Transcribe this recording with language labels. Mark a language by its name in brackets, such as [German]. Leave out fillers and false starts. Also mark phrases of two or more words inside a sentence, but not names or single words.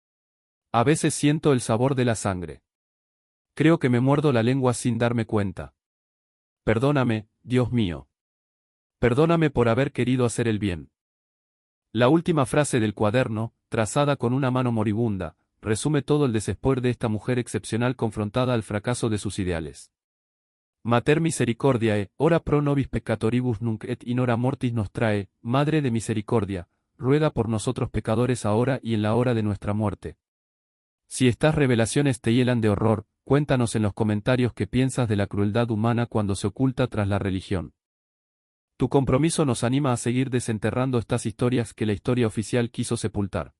[Spanish] A veces siento el sabor de la sangre. Creo que me muerdo la lengua sin darme cuenta. Perdóname, Dios mío. Perdóname por haber querido hacer el bien. La última frase del cuaderno, trazada con una mano moribunda, resume todo el desespero de esta mujer excepcional confrontada al fracaso de sus ideales. [Latin] Mater misericordiae, ora pro nobis peccatoribus nunc et in hora mortis nostrae, [Spanish] Madre de misericordia, ruega por nosotros pecadores ahora y en la hora de nuestra muerte. Si estas revelaciones te hielan de horror, cuéntanos en los comentarios qué piensas de la crueldad humana cuando se oculta tras la religión. Tu compromiso nos anima a seguir desenterrando estas historias que la historia oficial quiso sepultar.